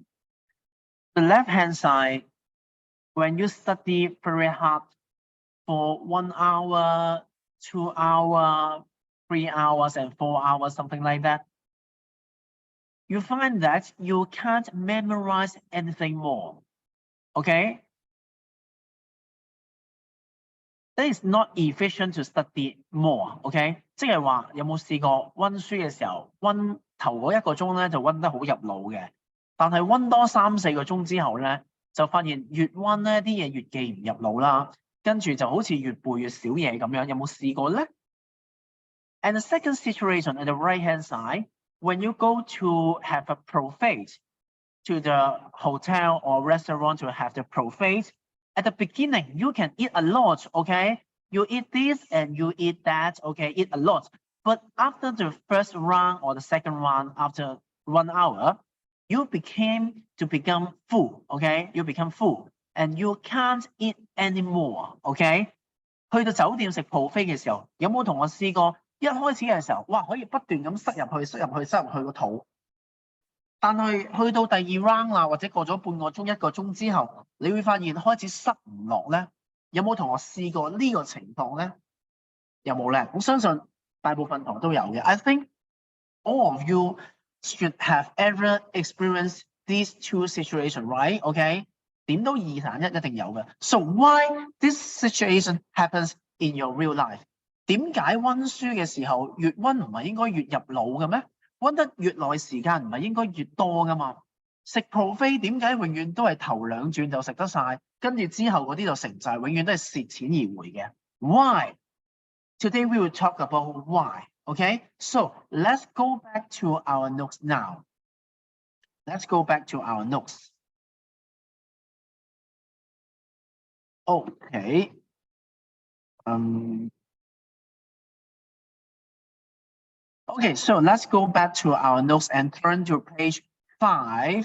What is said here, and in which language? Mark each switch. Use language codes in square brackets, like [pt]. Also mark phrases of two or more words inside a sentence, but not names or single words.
[en] The left-hand side, when you study very hard for 1 hour, 2 hours, 3 hours, and 4 hours, something like that. you find that you can't memorize anything more. Okay? That is not efficient to study more. [yue] OK， 即係話有冇試過温書嘅時候，温頭嗰1個鐘咧就温得好入腦嘅，但係温多3、4個鐘之後咧，就發現越温咧啲嘢越記唔入腦啦，跟住就好似越背越少嘢咁樣。有冇試過咧？ [en] And the second situation at the right hand side, when you go to have a buffet to the hotel or restaurant to have the buffet, at the beginning you can eat a lot, okay? You eat this and you eat that, okay? Eat a lot. But after the first round or the second round, after 1 hour, you become full, okay? You become full and you can't eat anymore, okay? [yue] 去到酒店食 buffet 嘅時候，有冇同我試過？一開始嘅時候，哇，可以不斷咁塞入去個肚。但係去到第2 round 啦，或者過咗半個鐘、1個鐘之後，你會發現開始塞唔落咧。有冇同學試過呢個情況咧？有冇咧？我相信大部分同學都有嘅。 [en] I think all of you should have ever experienced these two situations, right? [yue] Okay? 點都2揀1一定有嘅。 [en] So why this situation happens in your real life？ [yue] 點解温書嘅時候越温唔係應該越入腦嘅咩？温得越耐時間唔係應該越多噶嘛？食 buffet 點解永遠都係頭2轉就食得晒，跟住之後嗰啲就食唔晒，永遠都係蝕錢而回嘅。Why? [en] Today we will talk about why. Okay? So let's go back to our notes now. Let's go back to our notes. Okay. Okay, so let's go back to our notes and turn to page 5.